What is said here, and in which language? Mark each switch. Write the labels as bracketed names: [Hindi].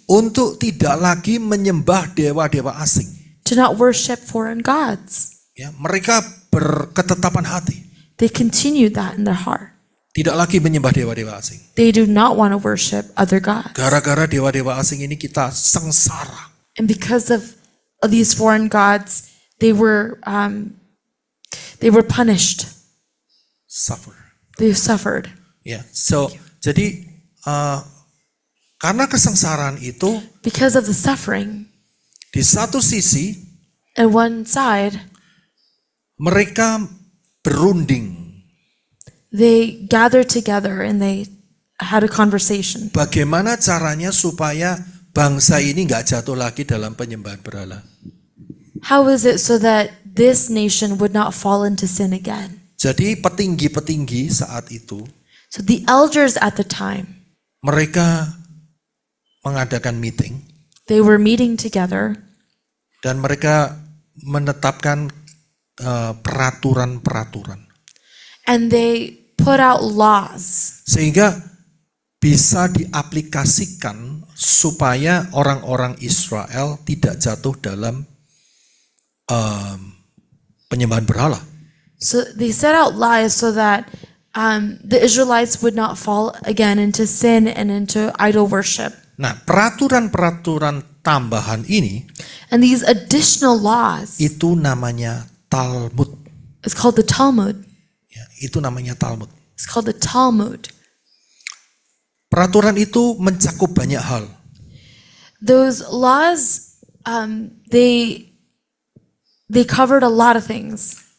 [Indonesian] untuk tidak lagi menyembah dewa-dewa asing. [English] to not worship foreign gods. [Indonesian] Ya, mereka berketetapan hati, [English] They continued that in their heart. [Indonesian] tidak lagi menyembah dewa-dewa asing. [English] They do not want to worship other gods. [Indonesian] Gara-gara dewa-dewa asing ini kita sengsara. [English] And because of these foreign gods, they were punished. Suffer. They suffered. [Indonesian] Ya, jadi karena kesengsaraan itu, [English] Because of the suffering, [Indonesian] di satu sisi [English] on one side, [Indonesian] mereka berunding [English] they gathered together and they had a conversation. [Indonesian] bagaimana caranya supaya bangsa ini nggak jatuh lagi dalam penyembahan berhala. [English] How is it so that this nation would not fall into sin again? [Indonesian] Jadi petinggi-petinggi saat itu [English] So the elders at the time, [Indonesian] mereka mengadakan meeting [English] they were meeting together [Indonesian] dan mereka menetapkan peraturan-peraturan [English] and they put out laws [Indonesian] sehingga bisa diaplikasikan supaya orang-orang Israel tidak jatuh dalam penyembahan berhala. [English] So they set out lies so that the Israelites would not fall again into sin and into idol worship. [Indonesian] Nah, peraturan-peraturan tambahan ini [English] And these additional laws, [Indonesian] itu namanya Talmud. [English] it's called the Talmud. [Indonesian] Ya, itu namanya Talmud. [English] It's called the Talmud. [Indonesian] Peraturan itu mencakup banyak hal. [English] Those laws, they covered a lot of things.